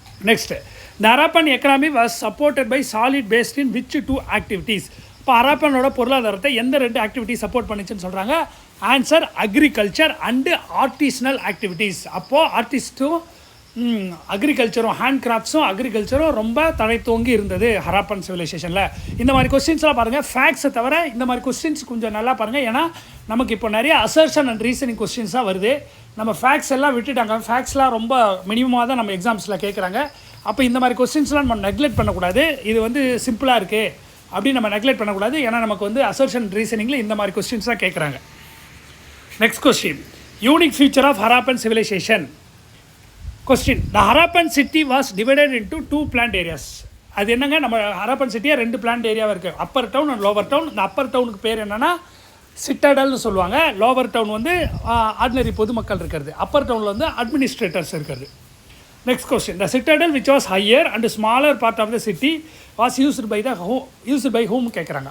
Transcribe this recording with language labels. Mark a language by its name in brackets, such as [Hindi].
[English] Next, the Harappan economy was supported by solid based in which 2 activities. [Tamil] இப்போ ஹராப்பனோட பொருளாதாரத்தை எந்த 2 activity support பண்ணிச்சுன்னு சொல்கிறாங்க. [English] Answer agriculture and artisanal activities. [Tamil] அப்போது ஆர்டிஸ்ட்டும் அக்ரிகல்ச்சரும் hand கிராஃப்ட்ஸும் அக்ரிகல்ச்சரும் ரொம்ப தலை தோங்கி இருந்தது ஹராப்பன் சிவிலைசேஷனில். இந்த மாதிரி கொஸ்டின்ஸ்லாம் பாருங்கள், ஃபேக்ட்ஸை தவிர இந்த மாதிரி கொஸ்டின்ஸ் கொஞ்சம் நல்லா பாருங்கள். ஏன்னா நமக்கு இப்போ நிறைய அசர்ஷன் அண்ட் ரீசனிங் கொஸ்டின்ஸாக வருது. நம்ம ஃபேக்ட்ஸ் எல்லாம் விட்டுட்டாங்க. ஃபேக்ட்ஸ்லாம் ரொம்ப மினிமமாக தான் நம்ம எக்ஸாம்ஸில் கேட்குறாங்க. அப்போ இந்த மாதிரி கொஸ்டின்ஸ்லாம் நம்ம நெக்லெக்ட் பண்ணக்கூடாது. இது வந்து சிம்பிளாக இருக்குது அப்படின்னு நம்ம நெக்லெக்ட் பண்ணக்கூடாது. ஏன்னா நமக்கு வந்து அசர்ஷன் ரீசனிங்கில் இந்த மாதிரி கொஸ்டின்ஸ் தான் கேட்குறாங்க. [English] Next question. Unique feature of Harappan civilization. Question. The Harappan city was divided into 2 planned areas. [Tamil] அது என்னங்க, நம்ம ஹராப்பன் சிட்டியாக 2 பிளான்ட் ஏரியாவாக இருக்குது. Appar down and lower down. இந்த அப்பர் டவுனுக்கு பேர் என்னென்னா சிட்டடல்னு சொல்லுவாங்க. லோவர் டவுன் வந்து ஆர்டினரி பொதுமக்கள் இருக்கிறது. அப்பர் டவுனில் வந்து அட்மினிஸ்ட்ரேட்டர்ஸ் இருக்கிறது. Next question. [English] The citadel which was higher and smaller part of the city was used by home கேட்குறாங்க.